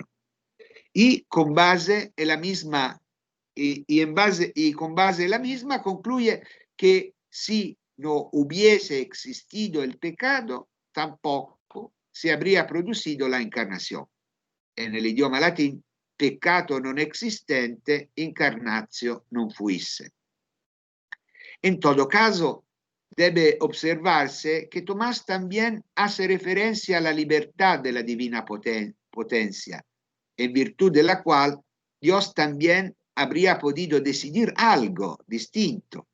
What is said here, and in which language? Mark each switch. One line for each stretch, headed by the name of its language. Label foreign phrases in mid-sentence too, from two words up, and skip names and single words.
Spanish: Y con base en la misma, con base en la misma concluye que si no hubiese existido el pecado, tampoco se habría producido la encarnación. En el idioma latín,
Latin: peccato non existente, incarnatio non fuisse.
Spanish: En todo caso, debe observarse que Tomás también hace referencia a la libertad de la divina potencia, en virtud de la cual Dios también habría podido decidir algo distinto.